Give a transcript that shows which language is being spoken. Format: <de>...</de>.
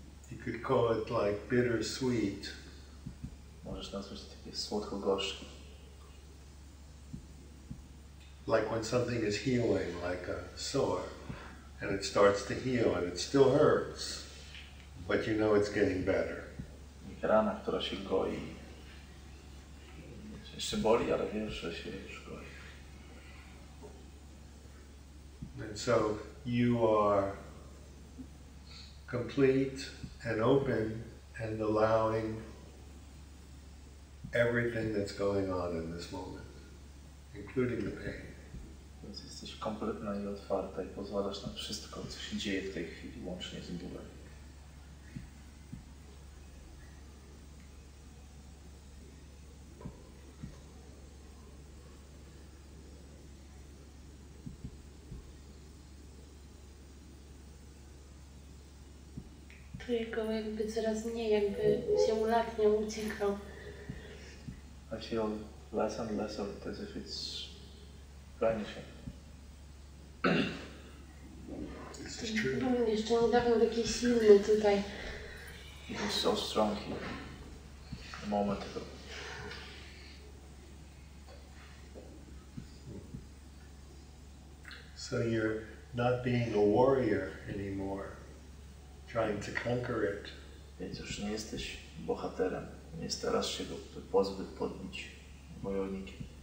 <en>You could call it like bittersweet.</en> <pl>Możesz nazwać to takie słodko-gorzkie.</pl> <en>Like when something is healing, like a sore. and it starts to heal and it still hurts, but you know it's getting better.</en> <pl>Rana, która się goi. Jeszcze boli, ale wiesz, że się już goi.</pl> <en>And so you are complete and open and allowing everything that's going on in this moment, including the pain.</en> <pl>Więc jesteś kompletna i otwarta i pozwalasz na wszystko, co się dzieje w tej chwili, łącznie z bólem. Czuję go jakby coraz mniej, jakby się ulatniał, uciekał.</pl> <en>I feel less and less of it as if it's vanishing. This is true.</en> <pl>Był jeszcze niedawno taki silny tutaj.</pl> <en>It was so strong here a moment ago. So you're not being a warrior anymore, trying to conquer it.</en> <pl>Więc już nie jesteś bohaterem, nie starasz się go pozbyć, podbić wojownikiem.</pl>